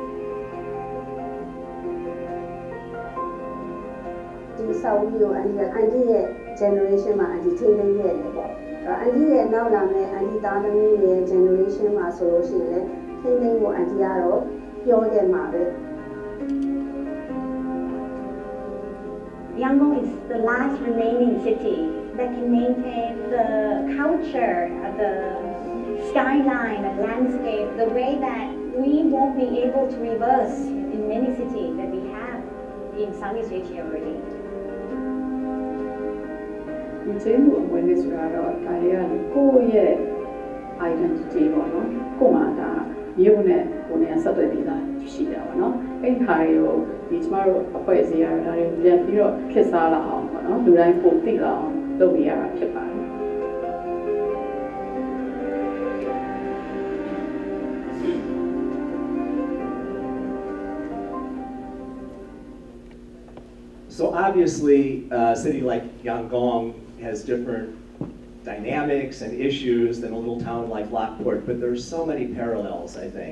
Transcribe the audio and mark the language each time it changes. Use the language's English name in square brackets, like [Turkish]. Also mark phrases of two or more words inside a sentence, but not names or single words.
[Burmese] ဒီစာအုပ်ကိုအန်တီရဲ့ generation မှာအန်တီထိန်းသိမ်းခဲ့တယ်ပေါ့အန်တီရဲ့နောက်လာမယ့်အန်တီသားသမီးရဲ့ generation မှာဆိုလို့ရှိရင်ထိန်းသိမ်းဖို့အန်တီကတော့ပြောခဲ့မှာပဲ [English] Yangon is the last remaining city that can maintain the culture, the skyline, the landscape, the way that we won't be able to reverse in many cities that we have in Southeast Asia already. [Burmese] ဒီကျေးမှုအမွေလေးဆိုတာတော့ဒါတွေကကိုယ့်ရဲ့ identity ပေါ့နော်ကိုယ်မှာဒါရုပ်နဲ့ကိုယ်နဲ့ဆက်သွယ်ပြီးသားရှိတယ်ပေါ့နော်အဲ့ဒီဟာတွေကိုဒီကျမတို့အဖွဲ့အစည်းကဒါတွေကိုပြန်ပြီးတော့ဖြစ်စားလာအောင်ပေါ့နော်လူတိုင်းပုံသိလာအောင်လုပ်ပြရတာဖြစ်ပါတယ် [English] So obviously, a city like Yangon has different dynamics and issues than a little town like Lockport, but there's so many parallels, I think.